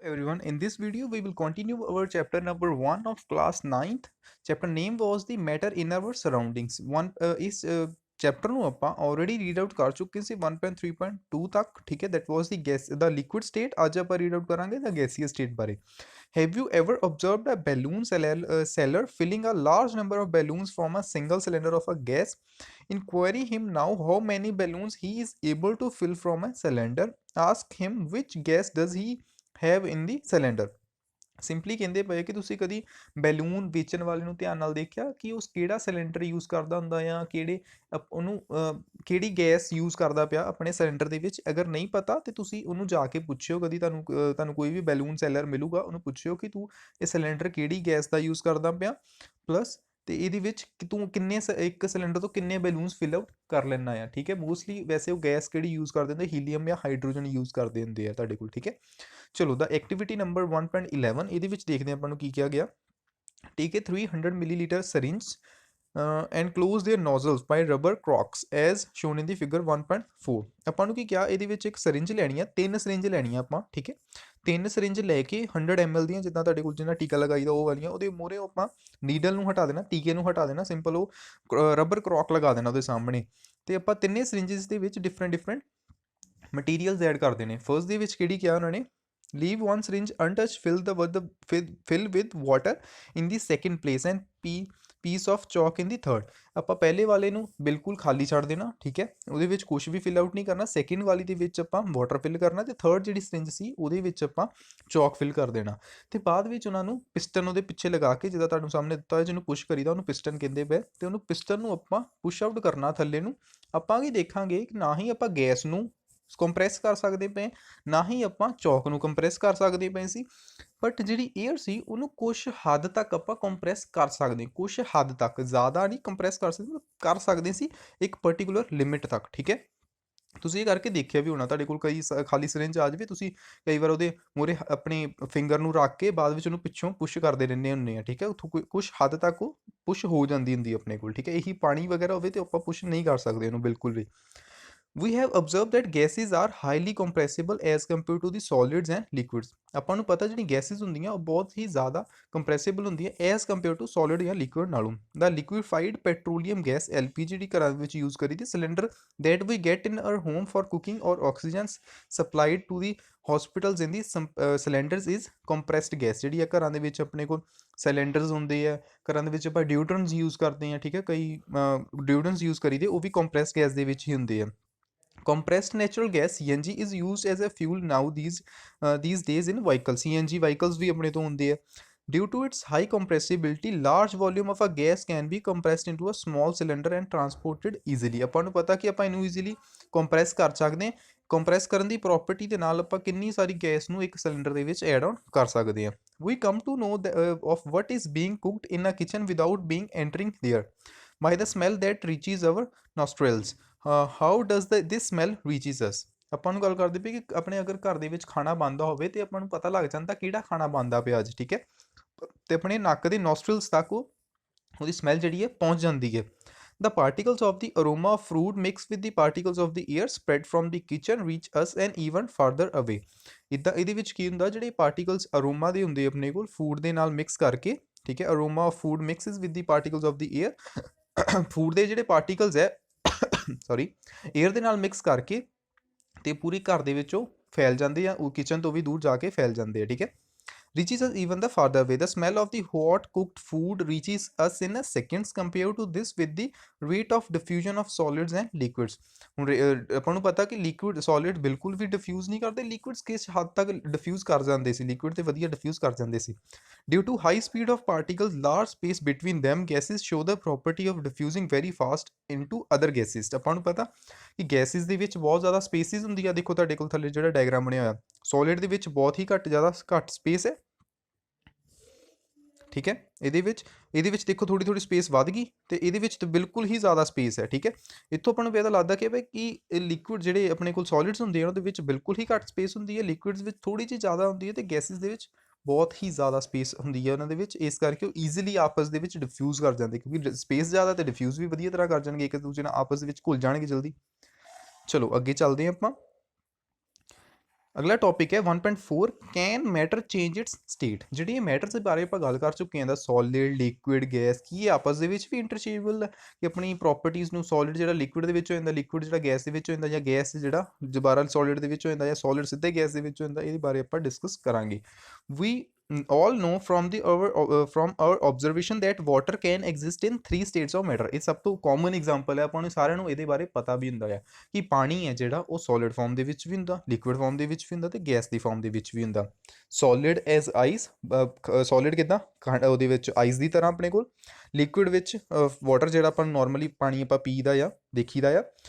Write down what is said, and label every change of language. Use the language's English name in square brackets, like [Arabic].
[English] Everyone, in this video we will continue our chapter number 1 of class 9th. Chapter name was the matter in our surroundings. One is chapter [Punjabi] ਨੂੰ ਆਪਾਂ [English] already read out [Punjabi] ਕਰ ਚੁੱਕੇ ਸੀ 1.3.2 ਤੱਕ, ਠੀਕ ਹੈ। [English] that was the gas the liquid state। [Punjabi] ਅੱਜ ਆਪਾਂ [English] read out [Punjabi] ਕਰਾਂਗੇ [English] the gaseous state ਬਾਰੇ। Have you ever observed a balloon seller filling a large number of balloons from a single cylinder of a gas? Inquire him now how many balloons he is able to fill from a cylinder. Ask him which gas does he have in the cylinder। [Punjabi] Simply ਕਹਿੰਦੇ ਪਏ ਕਿ ਤੁਸੀਂ ਕਦੀ balloon ਵੇਚਣ ਵਾਲੇ ਨੂੰ ਧਿਆਨ ਨਾਲ ਦੇਖਿਆ ਕਿ ਉਸ ਕਿਹੜਾ ਸਿਲੰਡਰ ਯੂਜ਼ ਕਰਦਾ ਹੁੰਦਾ ਜਾਂ ਕਿਹੜੇ ਉਹਨੂੰ ਕਿਹੜੀ ਗੈਸ ਯੂਜ਼ ਕਰਦਾ ਪਿਆ ਆਪਣੇ ਸਿਲੰਡਰ ਦੇ ਵਿੱਚ। ਅਗਰ ਨਹੀਂ ਪਤਾ ਤੇ ਤੁਸੀਂ ਉਹਨੂੰ ਜਾ ਕੇ ਪੁੱਛਿਓ, ਕਦੀ ਤੁਹਾਨੂੰ ਕੋਈ ਵੀ ਬੈਲੂਨ ਸੈਲਰ ਮਿਲੂਗਾ, ਉਹਨੂੰ ਪੁੱਛਿਓ ਕਿ ਤੂੰ ਇਹ ਸਿਲੰਡਰ ਕਿਹੜੀ ਗੈਸ ਦਾ ਯੂਜ਼ ਕਰਦਾ ਪਿਆ, ਪਲੱਸ ਤੇ ਇਹਦੇ ਵਿੱਚ ਤੂੰ ਕਿੰਨੇ ਇੱਕ ਸਿਲੰਡਰ ਤੋਂ ਕਿੰਨੇ ਬੈਲੂਨਸ ਫਿਲ ਆਊਟ ਕਰ ਲੈਣਾ ਆ, ਠੀਕ ਹੈ। ਮੋਸਟਲੀ ਵੈਸੇ ਉਹ ਗੈਸ ਕਿਹੜੀ ਯੂਜ਼ ਕਰਦੇ ਹੁੰਦੇ, ਹੀਲੀਅਮ ਜਾਂ ਹਾਈਡਰੋਜਨ ਯੂਜ਼ ਕਰਦੇ ਹੁੰਦੇ ਆ ਤੁਹਾਡੇ ਕੋਲ, ਠੀਕ ਹੈ। ਚਲੋ ਦਾ ਐਕਟੀਵਿਟੀ ਨੰਬਰ 1.11 ਇਹਦੇ ਵਿੱਚ ਦੇਖਦੇ ਆਪਾਂ ਨੂੰ ਕੀ ਕਿਹਾ ਗਿਆ। [English] Take a 300 millilitre syringe and close their nozzles by rubber corks as shown in the figure 1.4। [Punjabi] ਆਪਾਂ ਨੂੰ ਕੀ ਕਿਹਾ, ਇਹਦੇ ਵਿੱਚ ਇੱਕ ਸਰਿੰਜ ਲੈਣੀ ਆ, 3 ਸਰਿੰਜ ਲੈਣੀਆਂ ਆਪਾਂ, ਠੀਕ ਹੈ। 3 ਸਰਿੰਜ ਲੈ ਕੇ 100 ml ਦੀਆਂ, ਜਿੱਦਾਂ ਤੁਹਾਡੇ ਕੋਲ ਜਿੰਨਾ ਟੀਕਾ ਲਗਾਈਦਾ ਉਹ ਵਾਲੀਆਂ, ਉਹਦੇ ਮੂਹਰੇ ਆਪਾਂ ਨੀਡਲ ਨੂੰ ਹਟਾ ਦੇਣਾ, ਟੀਕੇ ਨੂੰ ਹਟਾ ਦੇਣਾ, ਸਿੰਪਲ ਉਹ ਰਬਰ ਕਰੌਕ ਲਗਾ ਦੇਣਾ ਉਹਦੇ ਸਾਹਮਣੇ। ਤੇ ਆਪਾਂ ਤਿੰਨੇ ਸਰਿੰਜਸ ਦੇ ਵਿੱਚ ਡਿਫਰੈਂਟ ਮਟੀਰੀਅਲਸ ਐਡ ਕਰਦੇ ਨੇ। ਫਰਸਟ ਦੇ ਵਿੱਚ ਕਿਹੜੀ ਕਿਹਾ ਉਹਨਾਂ ਨੇ, [English] leave one syringe untouched, fill with water in the second place and piece of chalk in the third। [Punjabi] ਆਪਾਂ ਪਹਿਲੇ ਵਾਲੇ ਨੂੰ ਬਿਲਕੁਲ ਖਾਲੀ ਛੱਡ ਦੇਣਾ, ਠੀਕ ਹੈ, ਉਹਦੇ ਵਿੱਚ ਕੁਝ ਵੀ ਫਿਲ ਆਊਟ ਨਹੀਂ ਕਰਨਾ। ਸੈਕਿੰਡ ਵਾਲੀ ਦੇ ਵਿੱਚ ਆਪਾਂ ਵਾਟਰ ਫਿਲ ਕਰਨਾ ਤੇ ਥਰਡ ਜਿਹੜੀ ਸਰਿੰਜ ਸੀ ਉਹਦੇ ਵਿੱਚ ਆਪਾਂ ਚੌਕ ਫਿਲ ਕਰ ਦੇਣਾ। ਤੇ ਬਾਅਦ ਵਿੱਚ ਉਹਨਾਂ ਨੂੰ ਪਿਸਟਨ ਉਹਦੇ ਪਿੱਛੇ ਲਗਾ ਕੇ, ਜਿੱਦਾਂ ਤੁਹਾਨੂੰ ਸਾਹਮਣੇ ਦਿੱਤਾ ਹੋਇਆ, ਜਿਹਨੂੰ ਪੁਸ਼ ਕਰੀਦਾ ਉਹਨੂੰ ਪਿਸਟਨ ਕਹਿੰਦੇ ਪਏ, ਤੇ ਉਹਨੂੰ ਪਿਸਟਨ ਨੂੰ ਆਪਾਂ ਪੁਸ਼ ਆਊਟ ਕਰਨਾ ਥੱਲੇ ਨੂੰ। ਆਪਾਂ ਕੀ ਦੇਖਾਂਗੇ ਕਿ ਨਾ ਹੀ ਆਪਾਂ ਗੈਸ ਨੂੰ ਕੰਪਰੈਸ ਕਰ ਸਕਦੇ ਪਏ, ਨਾ ਹੀ ਆਪਾਂ ਚੌਕ ਨੂੰ ਕੰਪਰੈਸ ਕਰ ਸਕਦੇ ਪਏ ਸੀ, ਬਟ ਜਿਹੜੀ ਏਅਰ ਸੀ ਉਹਨੂੰ ਕੁਛ ਹੱਦ ਤੱਕ ਆਪਾਂ ਕੰਪਰੈਸ ਕਰ ਸਕਦੇ, ਕੁਛ ਹੱਦ ਤੱਕ, ਜ਼ਿਆਦਾ ਨਹੀਂ ਕੰਪਰੈਸ ਕਰ ਸਕਦੇ ਸੀ ਇੱਕ ਪਰਟੀਕੂਲਰ ਲਿਮਿਟ ਤੱਕ, ਠੀਕ ਹੈ। ਤੁਸੀਂ ਇਹ ਕਰਕੇ ਦੇਖਿਆ ਵੀ ਹੋਣਾ, ਤੁਹਾਡੇ ਕੋਲ ਕਈ ਖਾਲੀ ਸਿਰਿੰਜ ਆ ਜਾਵੇ, ਤੁਸੀਂ ਕਈ ਵਾਰ ਉਹਦੇ ਮੂਹਰੇ ਆਪਣੇ ਫਿੰਗਰ ਨੂੰ ਰੱਖ ਕੇ ਬਾਅਦ ਵਿੱਚ ਉਹਨੂੰ ਪਿੱਛੋਂ ਪੁਸ਼ ਕਰਦੇ ਰਹਿੰਦੇ ਹੁੰਦੇ ਆ, ਠੀਕ ਹੈ। ਉੱਥੋਂ ਕੁਛ ਹੱਦ ਤੱਕ ਉਹ ਪੁਸ਼ ਹੋ ਜਾਂਦੀ ਹੁੰਦੀ ਆਪਣੇ ਕੋਲ, ਠੀਕ ਹੈ। ਇਹੀ ਪਾਣੀ ਵਗੈਰਾ ਹੋਵੇ ਤੇ ਆਪਾਂ ਪੁਸ਼ ਨਹੀਂ ਕਰ ਸਕਦੇ ਉਹਨੂੰ ਬਿਲਕੁਲ ਵੀ। [English] We have observed that gases are highly compressible as compared to the solids and liquids। [Punjabi] ਆਪਾਂ ਨੂੰ ਪਤਾ ਜਿਹੜੀ ਗੈਸਿਸ ਹੁੰਦੀਆਂ ਉਹ ਬਹੁਤ ਹੀ ਜ਼ਿਆਦਾ ਕੰਪਰੈਸਿਬਲ ਹੁੰਦੀਆਂ [English] as compare to [Punjabi] ਸੋਲਿਡ ਜਾਂ ਲਿਕੁਇਡ ਨਾਲੋਂ। [English] ਦਾ liquefied petroleum gas LPG [Punjabi] ਜਿਹੜੀ ਘਰਾਂ ਵਿੱਚ ਯੂਜ਼ ਕਰੀ ਦੀ, [English] Cylinder that we get in our home for cooking or oxygen supplied to the hospitals in the cylinders is compressed gas। [Punjabi] ਜਿਹੜੀ ਆ ਘਰਾਂ ਦੇ ਵਿੱਚ ਆਪਣੇ ਕੋਲ ਸਿਲੰਡਰਸ ਹੁੰਦੇ ਆ, ਘਰਾਂ ਦੇ ਵਿੱਚ ਆਪਾਂ ਡਿਊਟਰਨਸ ਯੂਜ਼ ਕਰਦੇ ਹਾਂ, ਠੀਕ ਹੈ, ਕਈ ਡਿਊਟਰਨਸ ਯੂਜ਼ ਕਰੀਦੇ, ਉਹ ਵੀ ਕੰਪਰੈਸਡ ਗੈਸ ਦੇ ਵਿੱਚ ਹੀ ਹੁੰਦੇ ਆ। [English] Compressed natural gas CNG is used as a fuel now these days in vehicles। [Punjabi] CNG vehicles ਵੀ ਆਪਣੇ ਤੋਂ ਹੁੰਦੇ ਆ। [English] Due to its high compressibility, large volume of a gas can be compressed into a small cylinder and transported easily। [Punjabi] ਆਪਾਂ ਨੂੰ ਪਤਾ ਕਿ ਆਪਾਂ ਇਹਨੂੰ ਈਜ਼ੀਲੀ ਕੰਪਰੈਸ ਕਰ ਸਕਦੇ ਹਾਂ। ਕੰਪਰੈਸ ਕਰਨ ਦੀ ਪ੍ਰੋਪਰਟੀ ਦੇ ਨਾਲ ਆਪਾਂ ਕਿੰਨੀ ਸਾਰੀ ਗੈਸ ਨੂੰ ਇੱਕ ਸਿਲੰਡਰ ਦੇ ਵਿੱਚ ਐਡ ਆਨ ਕਰ ਸਕਦੇ ਹਾਂ। [English] We come to know of what is being cooked in a kitchen without being entering there by the smell that reaches our nostrils। how does this smell reaches us। [Punjabi] ਆਪਾਂ ਨੂੰ ਗੱਲ ਕਰਦੇ ਪਏ ਕਿ ਆਪਣੇ ਅਗਰ ਘਰ ਦੇ ਵਿੱਚ ਖਾਣਾ ਬਣਦਾ ਹੋਵੇ ਤੇ ਆਪਾਂ ਨੂੰ ਪਤਾ ਲੱਗ ਜਾਂਦਾ ਕਿਹੜਾ ਖਾਣਾ ਬਣਦਾ ਪਿਆ ਅੱਜ, ਠੀਕ ਹੈ, ਤੇ ਆਪਣੇ ਨੱਕ ਦੇ ਨੋਸਟਰਲਸ ਤੱਕ ਉਹਦੀ ਸਮੈਲ ਜਿਹੜੀ ਹੈ ਪਹੁੰਚ ਜਾਂਦੀ ਹੈ। [English] The particles of the aroma of fruit mixed with the particles of the air spread from the kitchen reach us and even farther away। [Punjabi] ਇੱਦਾਂ ਇਹਦੇ ਵਿੱਚ ਕੀ ਹੁੰਦਾ, ਜਿਹੜੇ ਪਾਰਟੀਕਲਸ ਅਰੋਮਾ ਦੇ ਹੁੰਦੇ ਆਪਣੇ ਕੋਲ ਫੂਡ ਦੇ ਨਾਲ ਮਿਕਸ ਕਰਕੇ, ਠੀਕ ਹੈ, [English] Aroma of food mixes with the particles of the air. [Punjabi] Food ਦੇ ਜਿਹੜੇ ਪਾਰਟੀਕਲਸ ਹੈ ਸੌਰੀ ਏਅਰ ਦੇ ਨਾਲ ਮਿਕਸ ਕਰਕੇ ਤੇ ਪੂਰੀ ਘਰ ਦੇ ਵਿੱਚ ਉਹ ਫੈਲ ਜਾਂਦੇ ਆ, ਉਹ ਕਿਚਨ ਤੋਂ ਵੀ ਦੂਰ ਜਾ ਕੇ ਫੈਲ ਜਾਂਦੇ ਆ, ਠੀਕ ਹੈ। [English] reaches us even the farther away। The smell of the hot cooked food reaches us in a seconds compared to this with the rate of diffusion of solids and liquids। [Punjabi] ਹੁਣ ਆਪਾਂ ਨੂੰ ਪਤਾ ਕਿ ਲਿਕੁਇਡ ਸੋਲਿਡ ਬਿਲਕੁਲ ਵੀ defuse ਨਹੀਂ ਕਰਦੇ, ਲਿਕੁਇਡਸ ਕਿਸ ਹੱਦ ਤੱਕ ਡਿਫਿਊਜ਼ ਕਰ ਜਾਂਦੇ ਸੀ, ਲਿਕੁਇਡ ਤੇ ਵਧੀਆ ਡਿਫਿਊਜ਼ ਕਰ ਜਾਂਦੇ ਸੀ। [English] Due to high speed of particles, large space between them, gases show the property of diffusing very fast into other gases। [Punjabi] ਆਪਾਂ ਨੂੰ ਪਤਾ ਕਿ ਗੈਸਿਸ ਦੇ ਵਿੱਚ ਬਹੁਤ ਜ਼ਿਆਦਾ ਸਪੇਸਿਸ ਹੁੰਦੀ ਆ, ਦੇਖੋ ਤੁਹਾਡੇ ਕੋਲ ਥੱਲੇ ਜਿਹੜਾ ਡਾਇਗਰਾਮ ਬਣਿਆ ਹੋਇਆ, ਸੋਲਿਡ ਦੇ ਵਿੱਚ ਬਹੁਤ ਹੀ ਘੱਟ ਸਪੇਸ ਹੈ, ਠੀਕ ਹੈ। ਇਹਦੇ ਵਿੱਚ ਦੇਖੋ ਥੋੜੀ ਸਪੇਸ ਵੱਧ ਗਈ ਤੇ ਇਹਦੇ ਵਿੱਚ ਤਾਂ ਬਿਲਕੁਲ ਹੀ ਜ਼ਿਆਦਾ ਸਪੇਸ ਹੈ, ਠੀਕ ਹੈ। ਇੱਥੋਂ ਆਪਾਂ ਨੂੰ ਪਤਾ ਲੱਗਦਾ ਕਿ ਭਾਈ ਕਿ ਲਿਕੁਇਡ ਜਿਹੜੇ ਆਪਣੇ ਕੋਲ ਸੋਲਿਡਸ ਹੁੰਦੇ ਆ ਉਹਦੇ ਵਿੱਚ ਬਿਲਕੁਲ ਹੀ ਘੱਟ ਸਪੇਸ ਹੁੰਦੀ ਹੈ, ਲਿਕੁਇਡਸ ਵਿੱਚ ਥੋੜੀ ਜਿਹੀ ਜ਼ਿਆਦਾ ਹੁੰਦੀ ਹੈ ਤੇ ਗੈਸਿਸ ਦੇ ਵਿੱਚ ਬਹੁਤ ਹੀ ਜ਼ਿਆਦਾ ਸਪੇਸ ਹੁੰਦੀ ਹੈ ਉਹਨਾਂ ਦੇ ਵਿੱਚ। ਇਸ ਕਰਕੇ ਉਹ ਈਜ਼ੀਲੀ ਆਪਸ ਦੇ ਵਿੱਚ ਡਿਫਿਊਜ਼ ਕਰ ਜਾਂਦੇ, ਕਿਉਂਕਿ ਸਪੇਸ ਜ਼ਿਆਦਾ ਤੇ ਡਿਫਿਊਜ਼ ਵੀ ਵਧੀਆ ਤਰ੍ਹਾਂ ਕਰ ਜਾਣਗੇ, ਇੱਕ ਦੂਜੇ ਨਾਲ ਆਪਸ ਦੇ ਵਿੱਚ ਘੁਲ ਜਾਣਗੇ ਜਲਦੀ। ਚਲੋ ਅੱਗੇ ਚੱਲਦੇ ਹਾਂ ਆਪਾਂ। ਅਗਲਾ ਟੌਪਿਕ ਹੈ [English] 1.4 can matter change its state. [Punjabi] ਜਿਹੜੀ ਇਹ ਮੈਟਰਸ ਦੇ ਬਾਰੇ ਆਪਾਂ ਗੱਲ ਕਰ ਚੁੱਕੇ ਹਾਂ ਦਾ ਸੋਲਿਡ, ਲਿਕੁਇਡ, ਗੈਸ, ਕੀ ਇਹ ਆਪਸ ਦੇ ਵਿੱਚ ਵੀ ਇੰਟਰਚੇਂਜੇਬਲ ਹੈ ਕਿ ਆਪਣੀ ਪ੍ਰੋਪਰਟੀਜ਼ ਨੂੰ ਸੋਲਿਡ ਜਿਹੜਾ ਲਿਕੁਇਡ ਦੇ ਵਿੱਚ ਹੋ ਜਾਂਦਾ, ਲਿਕੁਇਡ ਜਿਹੜਾ ਗੈਸ ਦੇ ਵਿੱਚ ਹੋ ਜਾਂਦਾ, ਜਾਂ ਗੈਸ ਜਿਹੜਾ ਦੁਬਾਰਾ ਸੋਲਿਡ ਦੇ ਵਿੱਚ ਹੋ ਜਾਂਦਾ, ਜਾਂ ਸੋਲਿਡ ਸਿੱਧੇ ਗੈਸ ਦੇ ਵਿੱਚ ਹੋ ਜਾਂਦਾ, ਇਹਦੇ ਬਾਰੇ ਆਪਾਂ ਡਿਸਕਸ ਕਰਾਂਗੇ। [English] We all know from our observation that water can exist in 3 states of matter। [Punjabi] ਇਹ ਸਭ ਤੋਂ ਕਾਮਨ ਐਗਜ਼ਾਮਪਲ ਹੈ, ਆਪਾਂ ਨੂੰ ਸਾਰਿਆਂ ਨੂੰ ਇਹਦੇ ਬਾਰੇ ਪਤਾ ਵੀ ਹੁੰਦਾ ਹੈ ਕਿ ਪਾਣੀ ਹੈ ਜਿਹੜਾ ਉਹ ਸੋਲਿਡ ਫਾਰਮ ਦੇ ਵਿੱਚ ਵੀ ਹੁੰਦਾ, ਲਿਕੁਇਡ ਫਾਰਮ ਦੇ ਵਿੱਚ ਵੀ ਹੁੰਦਾ, ਤੇ ਗੈਸ ਦੀ ਫਾਰਮ ਦੇ ਵਿੱਚ ਵੀ ਹੁੰਦਾ। [English] solid as ice, [Punjabi] ਸੋਲਿਡ ਕਿੱਦਾਂ ਉਹਦੇ ਵਿੱਚ ਆਈਸ ਦੀ ਤਰ੍ਹਾਂ ਆਪਣੇ ਕੋਲ, ਲਿਕੁਇਡ ਵਿੱਚ ਵਾਟਰ ਜਿਹੜਾ ਆਪਾਂ ਨੋਰਮਲੀ ਪਾਣੀ ਆਪਾਂ ਪੀਦਾ ਆ, ਦੇਖੀਦਾ ਆ।